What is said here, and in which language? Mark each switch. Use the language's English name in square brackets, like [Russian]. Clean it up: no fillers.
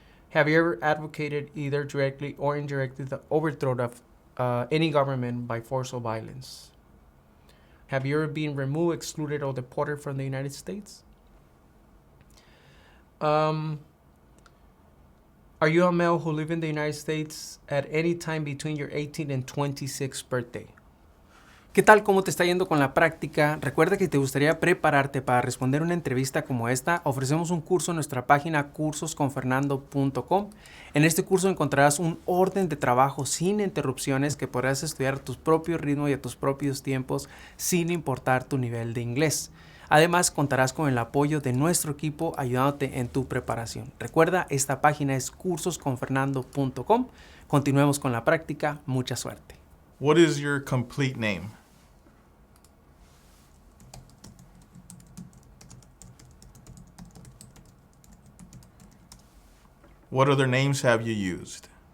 [English] Have you ever advocated, either directly or indirectly, the overthrow of any government by force or violence? Have you ever been removed, excluded, or deported from the United States? Are you a male who lived in the United States at any time between your 18th and 26th birthday? [Spanish] ¿Qué tal? ¿Cómo te está yendo con la práctica? Recuerda que te gustaría prepararte para responder una entrevista como esta. Ofrecemos un curso en nuestra página cursosconfernando.com. En este curso encontrarás un orden de trabajo sin interrupciones que podrás estudiar a tu propio ritmo y a tus propios tiempos sin importar tu nivel de inglés. Además, contarás con el apoyo de nuestro equipo ayudándote en tu preparación. Recuerda, esta página es cursosconfernando.com. Continuemos con la práctica. Mucha suerte. [English] What is your complete name? What other names have you used?